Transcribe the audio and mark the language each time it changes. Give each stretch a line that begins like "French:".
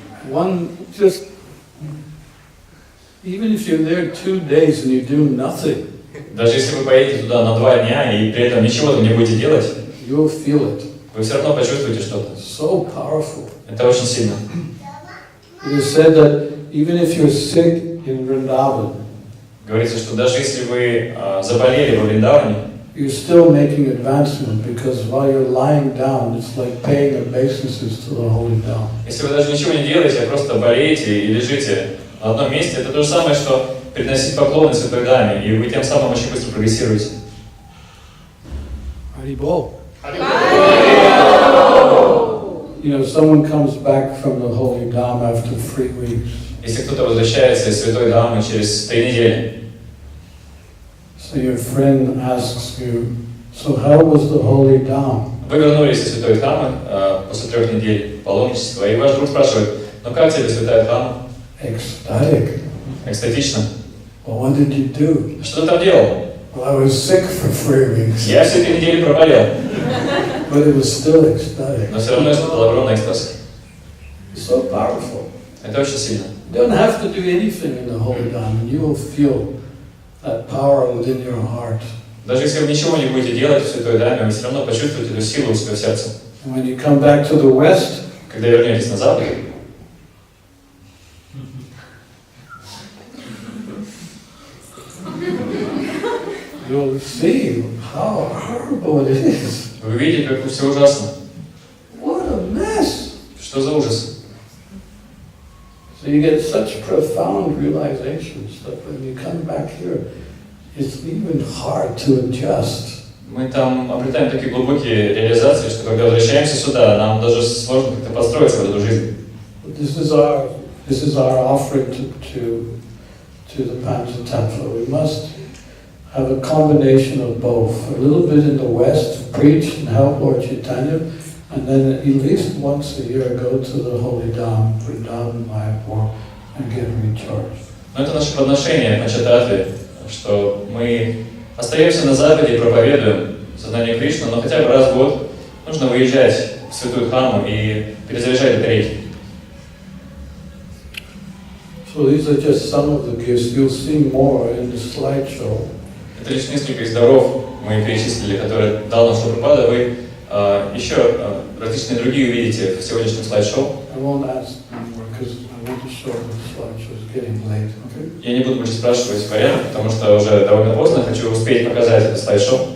English: One, just, even if you're there 2 days and you do nothing,
Russian: Даже если вы поедете туда на 2 дня и при этом ничего там не будете делать,
English: you'll feel it.
Russian: вы все равно почувствуете что-то.
English: So powerful.
Russian: Это очень сильно.
English: It is said that even if you're sick in Vrindavan,
Russian: Говорится, что даже если вы заболели во Вриндаване,
English: you're still making advancement because while you're lying down, it's like paying obeisances to the holy Dham.
Russian: если вы даже ничего не делаете, а просто болеете и лежите на одном месте, это то же самое, что приносить поклоны Святой Даме, и вы тем самым очень быстро прогрессируете.
English: Haribol. You know, someone comes back from the holy Dham after 3 weeks.
Russian: Если кто-то возвращается из Святой Дамы через 3 недели,
English: So your friend asks you, so how was the holy Dham?
Russian: вы вернулись из Святой Дамы после 3 недель паломничества, и ваш друг спрашивает, ну как тебе Святая Дама?
English: Ecstatic.
Russian: Экстатично.
English: Well, what did you do?
Russian: Что ты там делал?
English: Well, I was sick for 3 weeks,
Russian: Я все 3 недели проболел,
English: but it was still ecstatic.
Russian: но все равно испытал огромный экстаз.
English: It's so powerful.
Russian: Это очень сильно.
English: You don't have to do anything in the holy Dham, and you will feel that power within your heart.
Russian: Даже если вы ничего не будете делать в Святой Даме, вы все равно почувствуете эту силу в своем сердце.
English: And when you come back to the West,
Russian: Когда вернетесь на Запад,
English: you'll see how horrible it is.
Russian: вы увидите, как все ужасно.
English: What a mess!
Russian: Что за ужас?
English: So you get such profound realizations that when you come back here, it's even hard to adjust.
Russian: Мы там обретаем такие глубокие реализации, что когда возвращаемся сюда, нам даже сложно как-то подстроиться в эту жизнь.
English: This is our offering to the Panchatattva. We must have a combination of both. A little bit in the West, preach and help Lord Chaitanya, and then at least once a year go to the Holy Dham, Vrindavan, Mayapur, and get recharged.
Russian: Но это наше подношение на Панчататтве, что мы остаемся на Западе и проповедуем сознание Кришны, но хотя бы раз в год нужно выезжать в Святую Дхамму и перезаряжать батарейки.
English: So these are just some of the gifts. You'll see more in the slideshow.
Russian: Это лишь несколько из даров мы перечислили, которые дал нам Шрила Прабхупада. Вы еще различные другие увидите в сегодняшнем слайд-шоу.
English: I won't ask anymore because I want to show the slideshow. It's getting late. Okay?
Russian: Я не буду больше спрашивать вариант, потому что уже довольно поздно. Хочу успеть показать это слайд-шоу.